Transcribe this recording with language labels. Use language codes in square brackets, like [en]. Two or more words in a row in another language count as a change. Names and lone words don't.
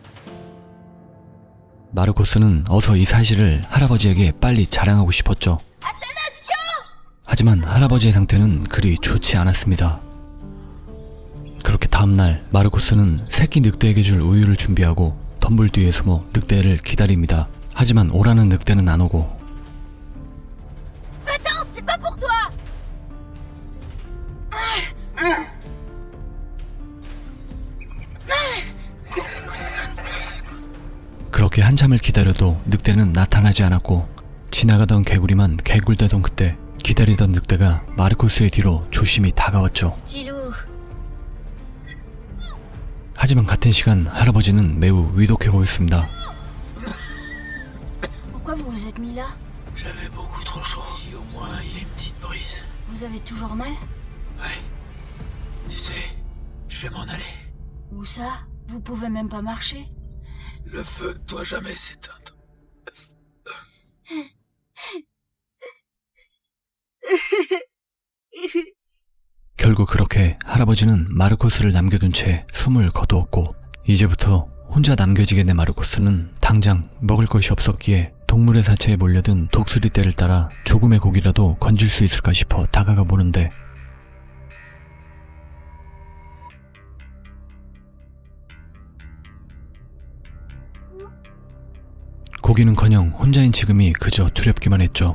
[ko] 마르코스는 어서 이 사실을 할아버지에게 빨리 자랑하고 싶었죠. 하지만 할아버지의 상태는 그리 좋지 않았습니다. 그렇게 다음날 마르코스는 새끼 늑대에게 줄 우유를 준비하고 덤불 뒤에 숨어 늑대를 기다립니다. 하지만 오라는 늑대는 안 오고 [fr] Va-t'en, c'est pas pour toi! [ko] 그렇게 한참을 기다려도 늑대는 나타나지 않았고 지나가던 개구리만 개굴대던 그때 기다리던 늑대가 마르코스의 뒤로 조심히 다가왔죠. [fr] Tilou, [ko] 하지만 같은 시간 할아버지는 매우 위독해 보였습니다. [fr] pourquoi vous vous êtes mis là? J'avais beaucoup trop chaud. Si au moins il y a une petite brise. Vous avez toujours mal? Ouais. Tu sais, je vais m'en aller. Où ça? Vous pouvez même pas marcher? Le feu ne doit jamais s'éteindre. [ko] 결국 그렇게 할아버지는 마르코스를 남겨둔 채 숨을 거두었고 이제부터 혼자 남겨지게 된 마르코스는 당장 먹을 것이 없었기에 동물의 사체에 몰려든 독수리 떼를 따라 조금의 고기라도 건질 수 있을까 싶어 다가가 보는데 고기는커녕 혼자인 지금이 그저 두렵기만 했죠.